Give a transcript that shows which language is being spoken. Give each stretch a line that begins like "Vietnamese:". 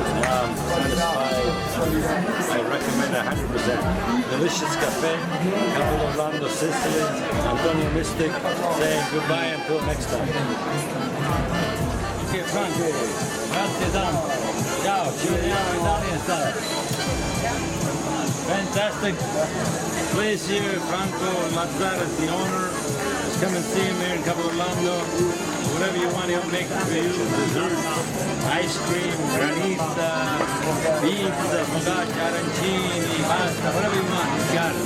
English: I'm satisfied. I recommend 100%. Delicious cafe, Capo, Sicily, Antonio Mystic, saying goodbye until next time.
Italian: Okay, Franco, grazie tanto. Ciao, ci vediamo in Italia.
English: Fantastic place here. Franco Lazzara is the owner. Just come and see him here in Capo. Whatever you want, he'll make for you. Dessert, ice cream, granita, pizza, focaccia, arancini, pasta, whatever you want. He's got it.